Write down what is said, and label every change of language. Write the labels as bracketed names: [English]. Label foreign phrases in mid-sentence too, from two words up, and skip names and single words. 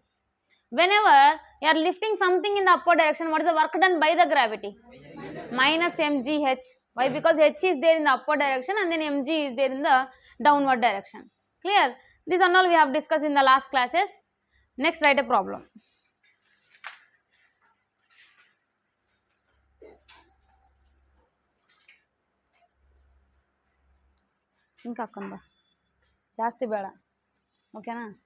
[English] Whenever you are lifting something in the upward direction, what is the work done by the gravity? Minus mgh. Why? Because h is there in the upward direction and then mg is there in the downward direction. Clear? This and all we have discussed in the last classes. Next, write a problem. [Telugu] ఇంకా అక్కంబ [Kannada] ಜಾಸ್ತಿ ಬೇಡ, ಓಕೆನಾ?